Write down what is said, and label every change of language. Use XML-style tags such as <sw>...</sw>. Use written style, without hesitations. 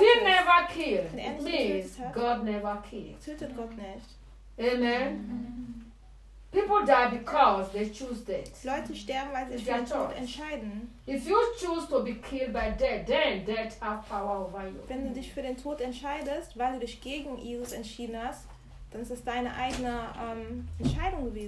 <en>If he never killed, it means God never killed.</en> <de>Tötet Gott nicht. Amen.</de> <en>People die because they choose death.</en> <de>Leute sterben, weil sie sich für Tod entscheiden.</de> <en>If you choose to be killed by death, then death has power over you.</en> <de>Wenn du dich für den Tod entscheidest, weil du dich gegen Jesus entschieden hast, dann ist das deine eigene Entscheidung gewesen.</de>